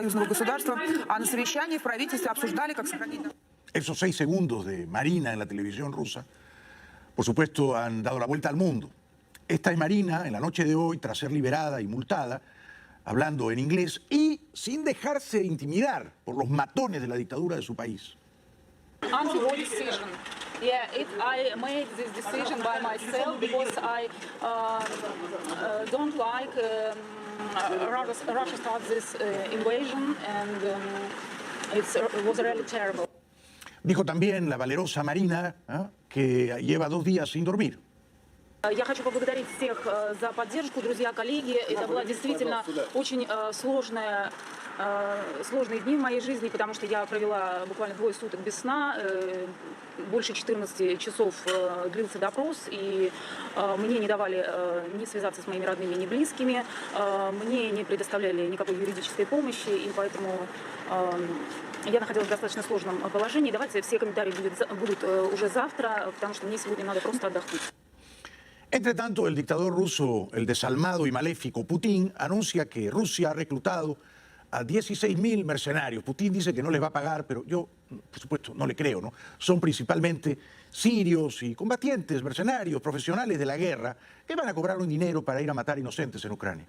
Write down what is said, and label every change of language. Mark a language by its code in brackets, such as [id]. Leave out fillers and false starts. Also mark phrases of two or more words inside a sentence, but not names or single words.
[es] Esos 6 segundos de Marina en la televisión rusa, por supuesto, han dado la vuelta al mundo. Esta es Marina en la noche de hoy, tras ser liberada y multada, hablando en inglés y sin dejarse intimidar por los matones de la dictadura de su país. [en] Anti-war decision. Yeah, I made this decision by myself because I don't like Russia started this invasion and it was really terrible. [es] Dijo también la valerosa Marina, que lleva 2 días sin dormir. [ru] Я хочу поблагодарить всех за поддержку, друзья, коллеги. Это была действительно очень сложные дни в моей жизни, потому что я провела буквально 2 суток без сна. Больше 14 часов длился допрос, и мне не давали ни связаться с моими родными, ни близкими. Мне не предоставляли никакой юридической помощи, и поэтому я находилась в достаточно сложном положении. Давайте все комментарии будут уже завтра, потому что мне сегодня надо просто отдохнуть. [es] Entre tanto, el dictador ruso, el desalmado y maléfico Putin, anuncia que Rusia ha reclutado a 16.000 mercenarios. Putin dice que no les va a pagar, pero yo, por supuesto, no le creo, ¿no? Son principalmente sirios y combatientes, mercenarios, profesionales de la guerra, que van a cobrar un dinero para ir a matar inocentes en Ucrania.